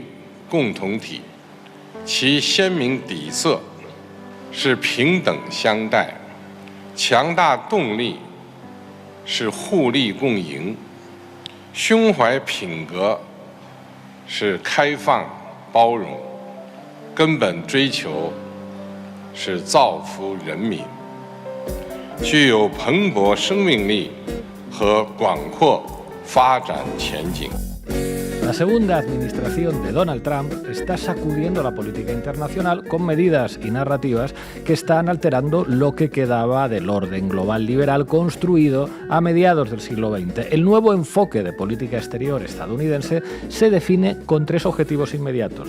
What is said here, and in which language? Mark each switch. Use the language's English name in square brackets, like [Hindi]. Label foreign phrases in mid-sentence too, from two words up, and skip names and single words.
[Chinese] 共同体，其鲜明底色是平等相待，强大动力是互利共赢，胸怀品格是开放包容，根本追求是造福人民，具有蓬勃生命力和广阔发展前景。 [Spanish] La segunda administración de Donald Trump está sacudiendo la política internacional con medidas y narrativas que están alterando lo que quedaba del orden global liberal construido a mediados del siglo XX. El nuevo enfoque de política exterior estadounidense se define con 3 objetivos inmediatos.